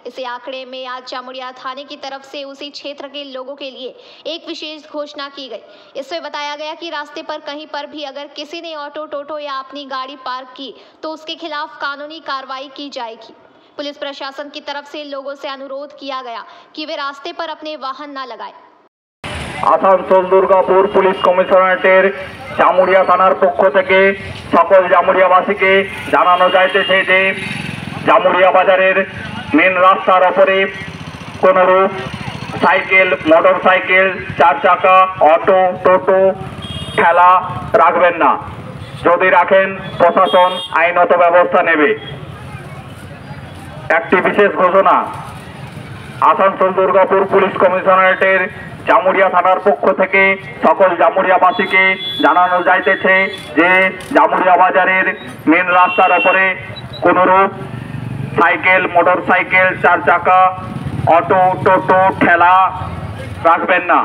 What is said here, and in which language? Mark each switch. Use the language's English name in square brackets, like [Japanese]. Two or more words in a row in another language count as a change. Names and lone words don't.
[Hindi] इसी आंकड़े में आज जामुड़िया थाने की तरफ से उसी क्षेत्र के लोगों के लिए एक विशेष घोषणा की गई। इसमें बताया गया कि रास्ते पर कहीं पर भी अगर किसी ने ऑटो, टोटो या अपनी गाड़ी पार्क की तो उसके खिलाफ कानूनी कार्रवाई की जाएगी। पुलिस प्रशासन की तरफ से लोगों से अनुरोध किया गया कि वे रास्ते पर अपने वाहन न लगाएं। [Bangla] আসানসোল দুর্গাপুর পুলিশ কমিশনারেটের জামুড়িয়া থানার পক্ষ থেকে সকল জামুড়িয়াবাসীকে জানানো যাইতেছে যে জামুড়িয়া বাজারের মেন রাস্তার ওপরে কোনোরূপ সাইকেল, মোটরসাইকেল, চার চাকা, অটো, টোটো, ঠেলা রাখবেন না। যদি রাখেন প্রশাসন আইনগত ব্যবস্থা নেবে। একটি বিশেষ ঘোষণা, আসানসোল দুর্গাপুর পুলিশ কমিশনারেটের জামুড়িয়া থানার পক্ষ থেকে সকল জামুড়িয়াবাসীকে জানানো যাইতেছে যে জামুড়িয়া বাজারের মেন রাস্তার ওপরে কোনরূপ সাইকেল, মোটরসাইকেল, চার চাকা, অটো, টোটো, ঠেলা রাখবেন না।